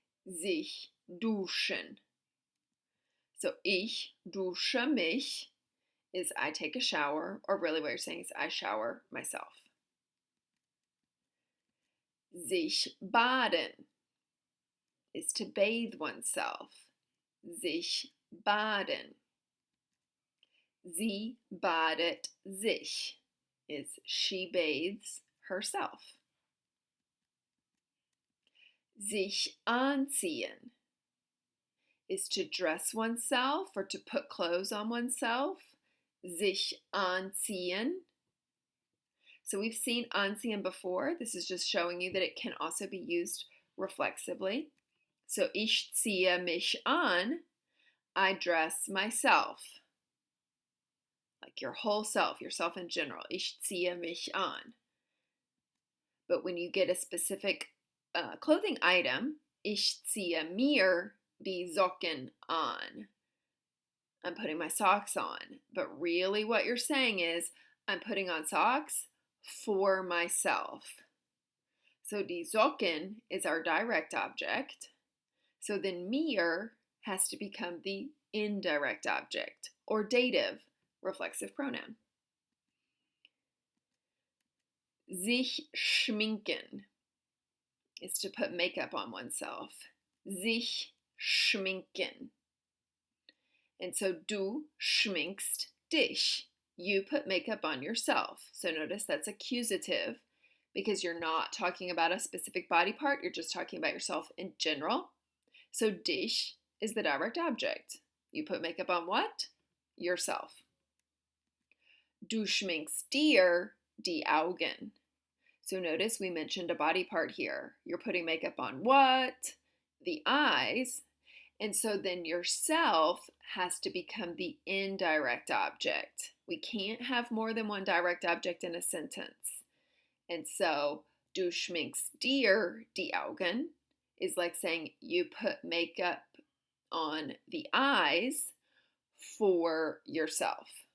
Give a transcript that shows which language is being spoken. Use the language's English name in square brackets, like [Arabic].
[German] Sich duschen. [English] So [German] ich dusche mich [English] is I take a shower, or really what you're saying is I shower myself. [German] Sich baden [English] is to bathe oneself. [German] Sich baden. Sie badet sich [English] is she bathes herself. [German] Sich anziehen [English] is to dress oneself or to put clothes on oneself. [German] Sich anziehen. [English] So we've seen anziehen before. This is just showing you that it can also be used reflexively. So [German] ich ziehe mich an, [English] I dress myself. Like your whole self, yourself in general. [German] Ich ziehe mich an. [English] But when you get a specific clothing item, [German] ich ziehe mir die Socken an. [English] I'm putting my socks on. But really what you're saying is, I'm putting on socks for myself. So [German] die Socken [English] is our direct object. So then mir has to become the indirect object or dative reflexive pronoun. [German] Sich schminken [English] is to put makeup on oneself. [German] Sich schminken. [English] And so [German] du schminkst dich. [English] You put makeup on yourself. So notice that's accusative because you're not talking about a specific body part. You're just talking about yourself in general. So dich is the direct object. You put makeup on what? Yourself. [German] Du schminkst dir die Augen. [English] So notice we mentioned a body part here. You're putting makeup on what? The eyes. And so then yourself has to become the indirect object. We can't have more than one direct object in a sentence. And so [German] du schminkst dir die Augen [English] is like saying you put makeup on the eyes for yourself.